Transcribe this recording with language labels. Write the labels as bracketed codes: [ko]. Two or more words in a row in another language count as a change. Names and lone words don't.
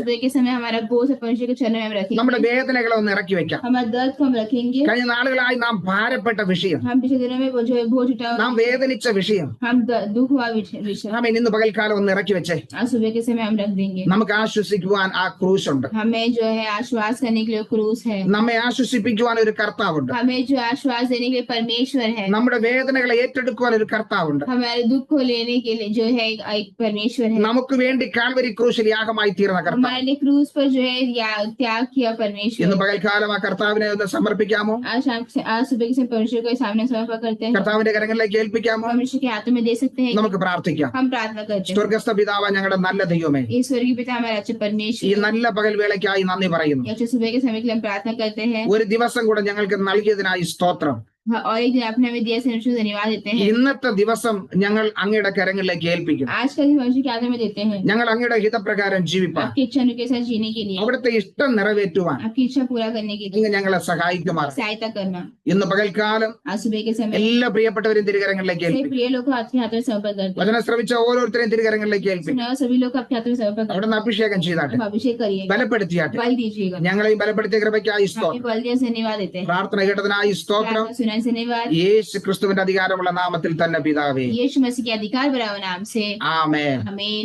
[hi] सुबह के समय हमारा बोझ परमेश्वर के चरणों में हम [ml] നമ്മുടെ [hi] रखेंगे, [ml] വേദനകളെ ഒന്ന് ഇറക്കി വെക്കാം. [hi] हमारा दर्द को हम रखेंगे। [ml] കഴിഞ്ഞ നാളുകളായി നാം ഭാരപ്പെട്ട വിഷയം, [hi] हम पिछले दिनों में वो जो है बोझ उठा, [ml] നാം വേദനിച്ച വിഷയം, [hi] हम दुख हुआ विषय [ml] നാം ഇന്ന് പകൽക്കാലം ഒന്ന് ഇറക്കി വെച്ചേ. [hi] आज सुबह के समय हम रख देंगे। [ml] നമുക്ക് ആശ്വസിക്കുവാൻ ആ ക്രൂശുണ്ട്. [hi] हमें जो है आश्वास करने के लिए क्रूस है, [ml] നമ്മെ ആശ്വസിപ്പിക്കുവാൻ ഒരു കർത്താവുണ്ട്. [hi] हमें जो आश्वास देने के लिए परमेश्वर है, [ml] നമ്മുടെ വേദനകളെ ഏറ്റെടുക്കുവാൻ ഒരു കർത്താവുണ്ട്. [hi] हमारे दुख को लेने के लिए जो है एक परमेश्वर है, [ml] നമുക്ക് വേണ്ടി കാൽവരി ക്രൂശിൽ യാഗമായി തീർന്ന കർത്താവ്. [hi] हमारे लिए क्रूस पर जो है त्याग किया [ml] ഇന്ന് [hi] परमेश्वर। [ml] പകൽക്കാലം ആ കർത്താവിനെ ഒന്ന് സമർപ്പിക്കാമോ? [hi] आज सुबह के समय परमेश्वर को सामने समर्पण करते हैं, [ml] കർത്താവിന്റെ കരങ്ങളിലേക്ക് ഏൽപ്പിക്കാമോ? [hi] परमेश्वर के हाथों में दे सकते हैं। [ml] നമുക്ക് പ്രാർത്ഥിക്കാം. [hi] हम प्रार्थना करते हैं। [ml] സ്വർഗസ്ഥ പിതാവ്, ഞങ്ങളുടെ നല്ല ദൈവമേ, [hi] ये स्वर्गीय पिता हमारे अच्छे [ml] ഈ [hi] परमेश्वर, [ml] നല്ല പകൽ വേളയ്ക്കായി നന്ദി പറയുന്നു. [hi] ये अच्छे सुबह के समय के लिए हम प्रार्थना करते हैं, [ml] ഒരു ദിവസം കൂടെ ഞങ്ങൾക്ക് നൽകിയതിനായി സ്തോത്രം. [hi] और एक दिन आपने हमें दिया से धन्यवाद देते हैं। [ml] ഇന്നത്തെ ദിവസം ഞങ്ങൾ അങ്ങയുടെ കരങ്ങളിലേക്ക് ഏൽപ്പിക്കുന്നു. [hi] आज का दिन मनुष्य के हाथों में देते हैं, [ml] ഞങ്ങൾ അങ്ങയുടെ ഹിതപ്രകാരം ജീവിപ്പാൻ, [hi] आपकी इच्छा के साथ जीने के लिए, [ml] അവിടുത്തെ ഇഷ്ടം നിറവേറ്റുവാൻ [hi] आपकी इच्छा पूरा करने के लिए [ml] അങ്ങ് ഞങ്ങളെ സഹായിക്കുമാറാണ്. [hi] सहायता करना। [ml] ഇന്ന് പകൽക്കാലം [hi] आज सुबह के समय [ml] എല്ലാ പ്രിയപ്പെട്ടവരും തിരുകരങ്ങളിലേക്ക് [hi] सभी [ml] ഏൽപ്പിക്കും. [hi] प्रिय लोग को आपके हाथों में समर्पण करते हैं, [ml] വചനം ശ്രവിച്ച ഓരോരുത്തരെയും തിരുകരങ്ങളിലേക്ക് ഏൽപ്പിക്കും. [hi] सुना सभी लोग को आपके हाथों में समर्पण करते [ml] അവിടെ നിന്ന് അഭിഷേകം ചെയ്താട്ടെ, [hi] हैं। अभिषेक करिएगा, [ml] ബലപ്പെടുത്തിയാട്ടെ. [hi] बल दीजिएगा, [ml] ഞങ്ങളെയും ബലപ്പെടുത്തിയ കൃപയ്ക്കായി [hi] आपके [ml] സ്തോത്രം. [hi] बल दिया से धन्यवाद देते हैं, [ml] പ്രാർത്ഥന കേട്ടതിനായി സ്തോത്രം. [hi] प्रार्थना सुनाने से धन्यवाद। [ml] യേശു ക്രിസ്തുവിന്റെ അധികാരമുള്ള നാമത്തിൽ തന്നെ പിതാവേ, [hi] यीशु मसीह के अधिकार भरा हुआ नाम से [ml] ആമേൻ. [hi] आमीन।